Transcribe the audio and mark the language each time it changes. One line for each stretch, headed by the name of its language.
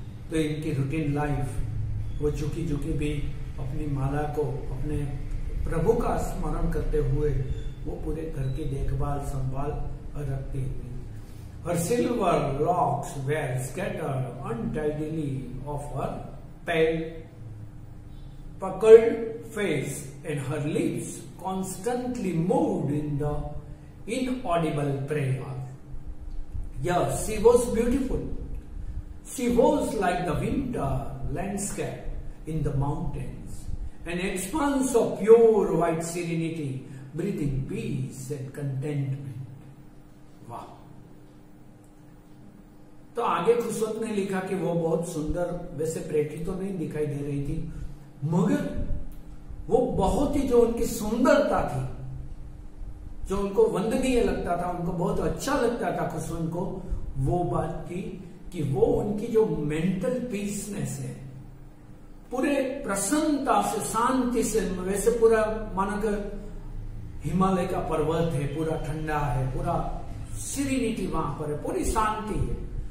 Hindi: तो इनकी routine life, वो झुकी झुकी भी अपनी माला को, अपने प्रभु का स्मरण करते हुए वो पूरे घर की देखभाल संभाल रखती हुई।
English: Her silver locks were scattered untidily of her pale puckered face, and her lips constantly moved in the inaudible prayer. Yes, she was beautiful. She was like the winter landscape in the mountains, an expanse of pure white serenity, breathing peace and contentment.
Hindi: वाह! तो आगे खुशवंत ने लिखा कि वो बहुत सुंदर, वैसे प्रेटी तो नहीं दिखाई दे रही थी, मगर वो बहुत ही, जो उनकी सुंदरता थी, जो उनको वंदनीय लगता था, उनको बहुत अच्छा लगता था खुशवंत को, वो बात थी कि वो उनकी जो मेंटल पीसनेस है, पूरे प्रसन्नता से, शांति से, वैसे पूरा मानो कि हिमालय का पर्वत है, पूरा ठंडा है, पूरा सीरीनिटी वहां पर है, पूरी शांति है।